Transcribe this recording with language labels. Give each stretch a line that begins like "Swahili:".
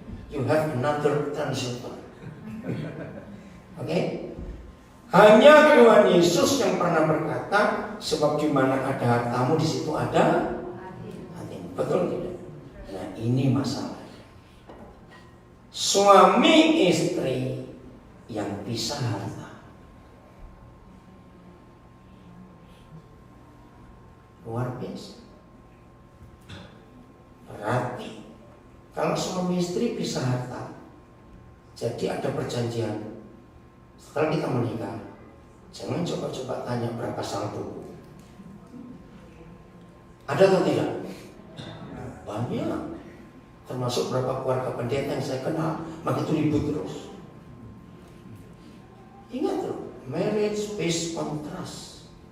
English: You have another translator.
Indonesian: Oke? Hanya Tuhan Yesus yang pernah berkata, sebab di mana ada hartamu, di situ ada hatimu. Betul tidak? Nah, ini masalah. Suami istri yang pisah harta. Luar biasa. Berarti kalau suami istri pisah harta, jadi ada perjanjian. Setelah kita menikah, jangan coba-coba tanya berapa saldo. Ada atau tidak? Banyak. Termasuk berapa keluarga pendeta yang saya kenal, maka itu ribut terus. Ingat loh,
English: marriage based on trust.